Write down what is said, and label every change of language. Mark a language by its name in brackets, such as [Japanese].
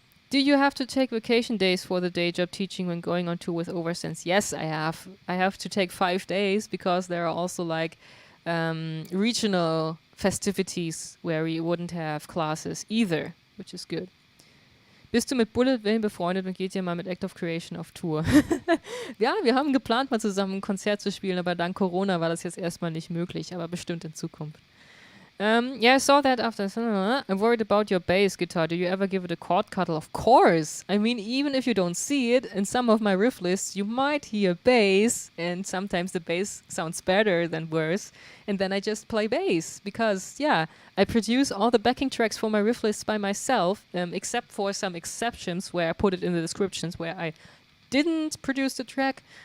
[English] Do you have to take vacation days for the day job teaching when going on tour with OVERSENSE? Yes, I have. I have to take 5 days because there are also like regional festivities where we wouldn't have classes either, which is good. [German] Bist du mit Bullet Wayne befreundet und geht ihr mal mit Act of Creation auf Tour? Ja, wir haben geplant, mal zusammen ein Konzert zu spielen, aber dank Corona war das jetzt erstmal nicht möglich, aber bestimmt in Zukunft. [English] Yeah, I saw that after. I'm worried about your bass guitar. Do you ever give it a chord cuddle? Of course. I mean, even if you don't see it, in some of my riff lists, you might hear bass, and sometimes the bass sounds better than worse. And then I just play bass because, yeah, I produce all the backing tracks for my riff lists by myself, except for some exceptions where I put it in the descriptions where I didn't produce the track.